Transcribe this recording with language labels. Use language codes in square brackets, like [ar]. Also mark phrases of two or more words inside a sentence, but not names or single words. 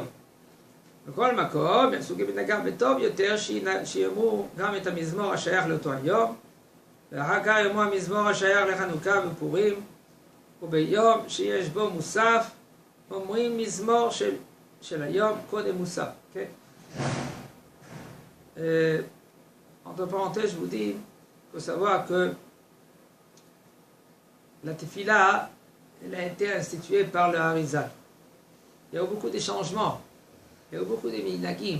[he] בכל מקום, יעשו כמנהגם וטוב יותר שיאמרו גם את המזמור השייך לאותו היום, ואחר כך יאמרו המזמור השייך לחנוכה ופורים, וביום שיש בו מוסף, אומרים מזמור של היום קודם מוסף. Okay? [fr] Entre parenthèses, je vous dis, il faut savoir que la tefila, elle a été instituée par le Harizal. Il y a eu beaucoup de changements, il y a eu beaucoup de minagim.